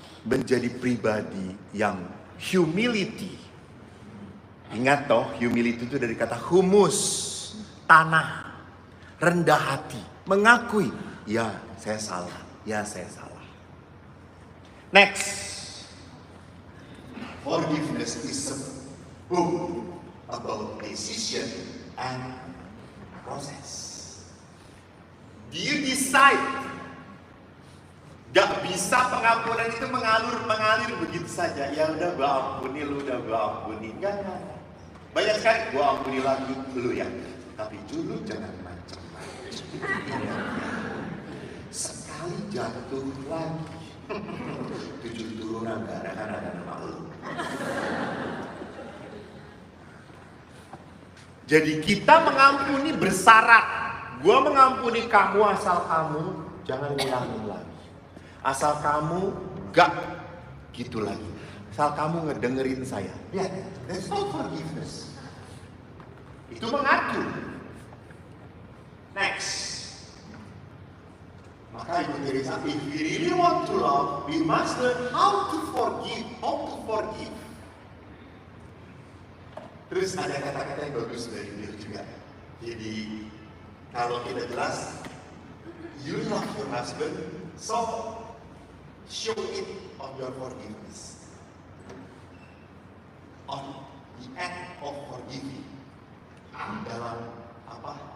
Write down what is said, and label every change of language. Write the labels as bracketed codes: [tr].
[id] Menjadi pribadi yang humility. Ingat toh, humility itu dari kata humus, tanah, rendah hati, mengakui, ya saya salah, ya saya salah. [en] Next, forgiveness is book about decision and process. Do you decide? [id] Gak bisa pengampunan itu mengalir begitu saja. Ya udah gua ampuni, lu udah gua ampuni. Enggak. Banyak sekali gua ampuni lagi lu ya. Tapi dulu jangan macam-macam. Sekali jatuh lagi. 7 turunan gak ada nama lu. Jadi kita mengampuni bersyarat. Gua mengampuni kamu asal kamu jangan ngulangin lagi. Asal kamu gak gitu lagi. Asal kamu ngedengerin saya. Lihat, that's not forgiveness. Itu mengatur. Next. [en] Maka Ibu Teresa, if we really want to love, we must learn how to forgive. How to forgive. [id] Terus ada kata-kata yang bagus dari dia juga. [en] Jadi kalau kita jelas, you love your husband, so show it on your forgiveness, on the act of forgiving, dalam apa?